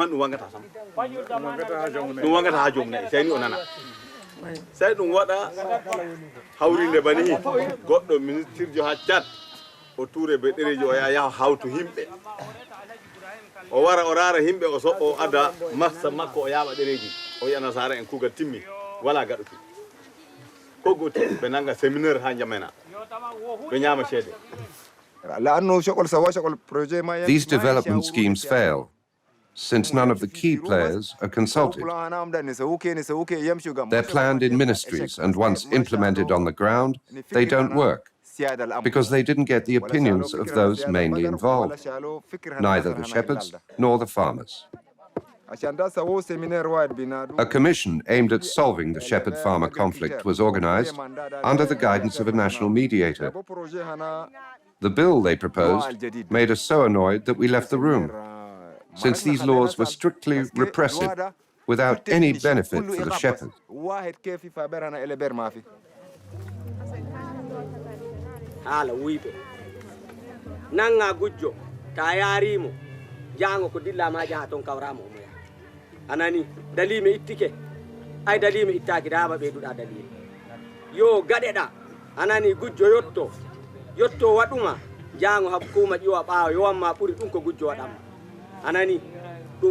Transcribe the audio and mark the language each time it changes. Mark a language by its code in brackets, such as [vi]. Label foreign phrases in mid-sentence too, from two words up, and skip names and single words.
[ff] ɗum wangata sam ɗum wangata ha jomum nayi seyni o nana sey ɗum waɗa hawrinde bani hi goɗɗo ministre jo ha Tchad o toure be ɗereji o yaha hawtu himɓe o wara o rara himɓe o o ada massa makko o yaɓa ɗereji o wiya nasara en kugal timmi wala gaɗuki ko goti ɓe nanga séminaire ha jamena ɓe ñama ceede. [en] These development schemes fail, since none of the key players are consulted. They're planned in ministries, and once implemented on the ground, they don't work, because they didn't get the opinions of those mainly involved, neither the shepherds nor the farmers. A commission aimed at solving the shepherd-farmer conflict was organized under the guidance of a national mediator. The bill they proposed made us so annoyed that we left the room, since these laws were strictly repressive without any benefit for the shepherd. [ff] Hala wiiɓe nanga gujjo ta yarimo jango ko dilla ma jaha ton kawrama o moya anani dalime ittike ay dalime ittaki dama ɓeyduɗa dalime yo gaɗeɗa anani gujjo yotto waɗuma jango hakkuma ƴiwa ɓawa yowanma ɓuuri ɗum ko gujjo waɗanma anani ɗum